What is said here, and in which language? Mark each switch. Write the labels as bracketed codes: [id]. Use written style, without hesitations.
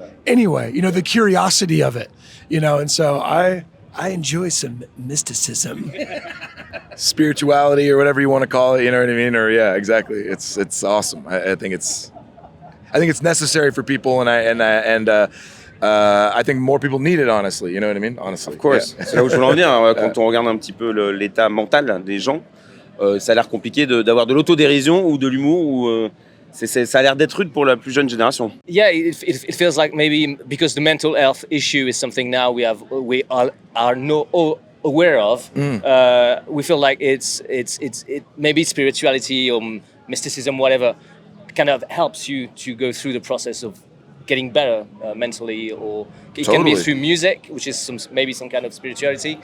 [en] Anyway, you know, the curiosity of it, you know, and so I enjoy some mysticism. Spirituality or whatever you want to call it, you know what I mean? Or yeah, exactly. It's awesome. I think it's necessary for people, and I think more people need it, honestly. You know what I mean? Honestly. Of course. [fr] Yeah. C'est là où je voulais en venir. Quand on regarde un petit peu l'état mental des gens, ça a l'air compliqué d'avoir de l'autodérision ou de l'humour ou ça a l'air d'être rude pour la plus jeune génération. [en] Yeah, it feels like maybe because the mental health issue is something now we are no aware of. We feel like it's maybe spirituality or mysticism, whatever, kind of helps you to go through the process of getting better mentally, or it can be through music, which is maybe some kind of spirituality.